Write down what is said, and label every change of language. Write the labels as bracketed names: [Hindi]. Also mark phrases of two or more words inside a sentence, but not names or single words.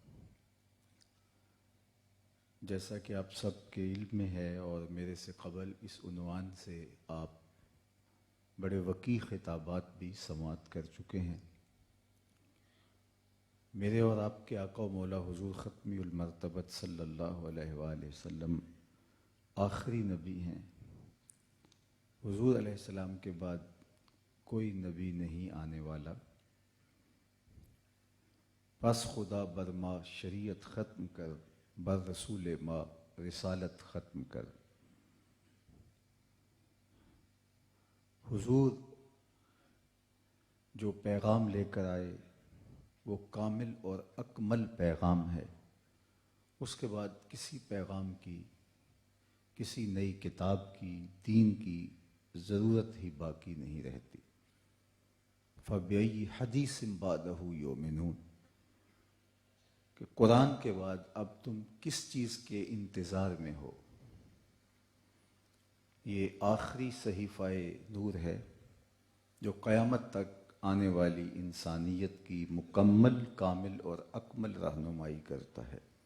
[Urdu] جیسا کہ آپ سب کے علم میں ہے اور میرے سے قبل اس عنوان سے آپ بڑے وقیع خطابات بھی سماعت کر چکے ہیں۔ میرے اور آپ کے آقا و مولا حضور ختمی المرتبت [Arabic] صلی اللہ علیہ وآلہ وسلم [Urdu] آخری نبی ہیں۔ حضور علیہ السلام کے بعد کوئی نبی نہیں آنے والا، [Persian] پس خدا بر ما شریعت ختم کر، بر رسول ما رسالت ختم کر۔ [Urdu] حضور جو پیغام لے کر آئے وہ کامل اور اکمل پیغام ہے۔ اس کے بعد کسی پیغام کی، کسی نئی کتاب کی، دین کی ضرورت ہی باقی نہیں رہتی۔ [Arabic] فَبِأَيِّ حَدِيثٍ بَعْدَهُ يُؤْمِنُونَ [Urdu] کہ قرآن کے بعد اب تم کس چیز کے انتظار میں ہو؟ یہ آخری صحیفہ نور ہے جو قیامت تک آنے والی انسانیت کی مکمل، کامل اور اکمل رہنمائی کرتا ہے۔